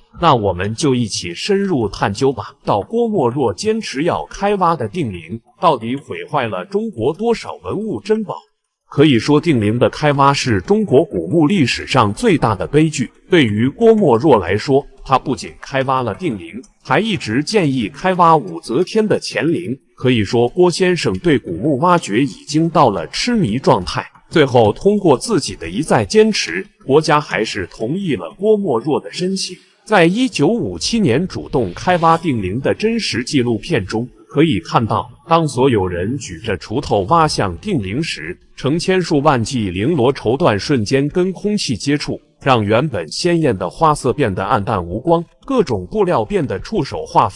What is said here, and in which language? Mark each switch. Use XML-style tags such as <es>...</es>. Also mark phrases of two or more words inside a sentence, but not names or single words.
<zh>那我們就一起深入探究吧。到郭沫若堅持要開挖的定陵，到底毀壞了中國多少文物珍寶？可以說，定陵的開挖是中國古墓歷史上最大的悲劇。对于郭沫若來說，他不僅開挖了定陵，還一直建議開挖武則天的乾陵。可以說，郭先生對古墓挖掘已經到了痴迷狀態。最後，通過自己的一再堅持，國家還是同意了郭沫若的申請。在1957年主動開挖定陵的真實紀錄片中，可以看到，當所有人舉着鋤頭挖向定陵時，成千數萬計綾羅綢緞瞬間跟空氣接觸，讓原本鮮豔的花色變得暗淡無光，各種布料變得觸手化粉。</zh>